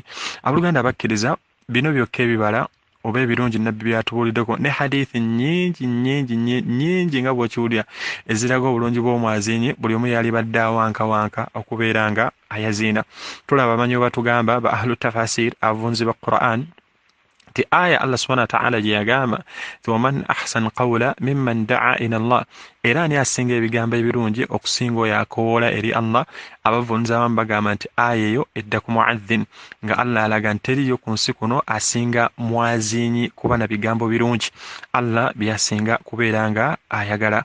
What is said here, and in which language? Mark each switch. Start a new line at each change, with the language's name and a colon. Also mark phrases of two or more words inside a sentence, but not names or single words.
Ganda: Abooluganda bakkiriza bino byokka ebibala oba ebirungi nabbi byatubuuliddeko ne hadithi nnyingi nga bw'okiwulira eziraga obulungi bw'omwaziinyi, buli omu yali badde awankawanka okubeera nga ayaziina. Tulaba abamanyi bwe batugamba ba
Arabic: أهل التفاسير
Ganda: abavunzi ba Quran ti aya
Arabic: الله سبحانه وتعالى
Ganda: gye yagamba ti
Arabic: ومن أحسن قولا ممن دعا إلى الله,
Ganda: era ani asinga ebigambo ebirungi okusinga oyo akowoola eri Allah. Abavunzi abamu bagamba nti aya eyo edda ku muadhin, nga Allah alaga nti teriyo ku nsi kuno asinga mwaziinyi kuba na bigambo birungi, Allah byasinga kubeera nga ayagala.